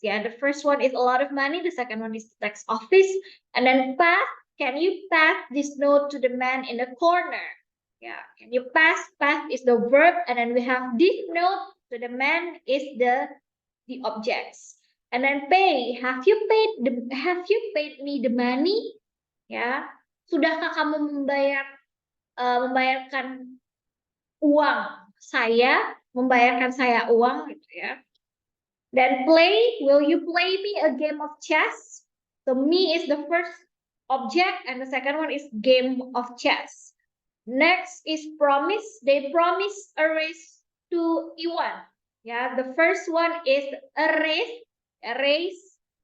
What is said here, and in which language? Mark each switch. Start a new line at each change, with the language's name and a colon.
English: Yeah, the first one is a lot of money, the second one is the tax office, and then pass. Can you pass this note to the man in the corner? Yeah, can you pass? Pass is the verb, and then we have this note to the man is the objects. And then pay. Have you paid me the money?
Indonesian: Ya, sudahkah kamu membayarkan uang saya, membayarkan saya uang gitu ya.
English: Then play, will you play me a game of chess? So me is the first object and the second one is game of chess. Next is promise. They promise a race to Iwan. Yeah, the first one is a race.